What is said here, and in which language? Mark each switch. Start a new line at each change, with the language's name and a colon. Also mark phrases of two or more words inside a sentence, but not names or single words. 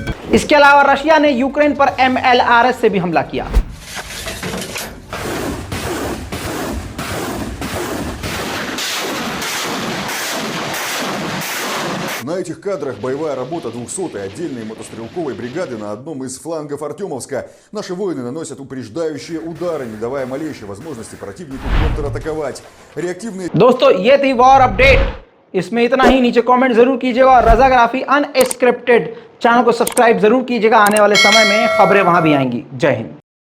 Hindi: इसके अलावा रशिया ने यूक्रेन पर MLRS से भी हमला किया।
Russian: На этих кадрах боевая работа 200-й отдельной мотострелковой бригады на одном из флангов Артемовска. Наши воины наносят упреждающие удары, не давая малейшей возможности противнику контратаковать. Реактивные...
Hindi: दोस्तों ये थी
English: war update,
Hindi: इसमें इतना ही। नीचे कमेंट जरूर कीजिएगा और रजाग्राफी अनस्क्रिप्टेड चैनल को सब्सक्राइब जरूर कीजिएगा। आने वाले समय में खबरें वहां भी आएंगी। जय हिंद।